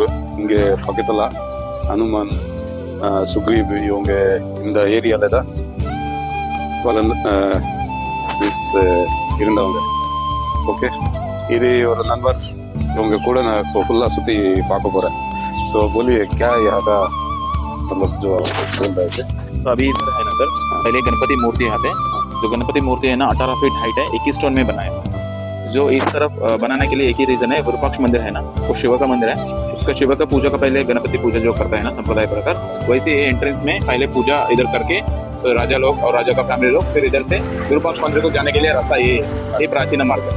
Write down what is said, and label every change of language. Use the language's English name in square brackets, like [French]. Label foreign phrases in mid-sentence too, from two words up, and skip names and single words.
[Tamil] இங்கே பக்கத்தில் ஹனுமான், சுக்ரீப் இவங்க இந்த ஏரியாவில் தான் இருந்தவங்க. ஓகே, இது ஒரு நண்பர், இவங்க கூட நான் இப்போ ஃபுல்லாக சுற்றி பார்க்க போகிறேன். [Hindi] ஸோ बोलिए क्या यहाँ का मतलब जो बोल रहे थे? तो अभी इधर है ना सर, पहले गणपति मूर्ति यहाँ पे, जो गणपति मूर्ति है ना 18 [English] feet height [Hindi] है, 21 स्टोन में बनाया। जो इस तरफ बनाने के लिए एक ही रीजन है, विरूपाक्ष मंदिर है ना, वो शिव का मंदिर है। उसका शिव का पूजा का पहले गणपति पूजा जो करता है ना संप्रदाय प्रकार, वैसे एंट्रेंस में पहले पूजा इधर करके तो राजा लोग और राजा का फैमिली लोग फिर इधर से विरूपाक्ष मंदिर को जाने के लिए रास्ता ये प्राचीन मार्ग है।